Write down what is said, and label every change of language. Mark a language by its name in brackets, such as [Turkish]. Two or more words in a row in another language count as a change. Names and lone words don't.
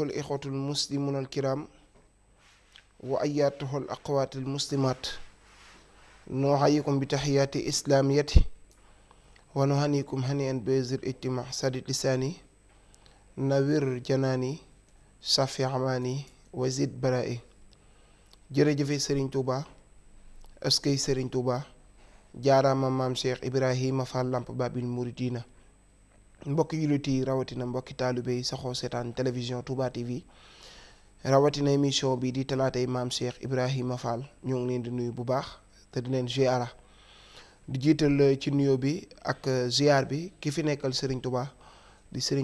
[Arabic] الإخوة المسلمون الكرام وأياتها الأقوات المسلمات نحييكم بتحيات إسلامية ونهنيكم هنيئا بذي الاجتماع سدد لساني نوير جناني صافي عماني وزيد برائي [Wolof] jërëjëfe Serigne Touba askay Serigne Touba jaaraama maam Cheikh Ibrahima Fall Lamp Babil Mouridina mbokki jullit yi rawatina mbokki taalibe yi saxoo seetaan télévision Touba TV rawatina émission bi di talaatay maam Cheikh Ibrahima Fall ñoo ngi leen di nuyu bu baax te di leen ziara di jiital ci nuyoo bi ak ziar bi ki fi nekkal Serigne Touba di Serigne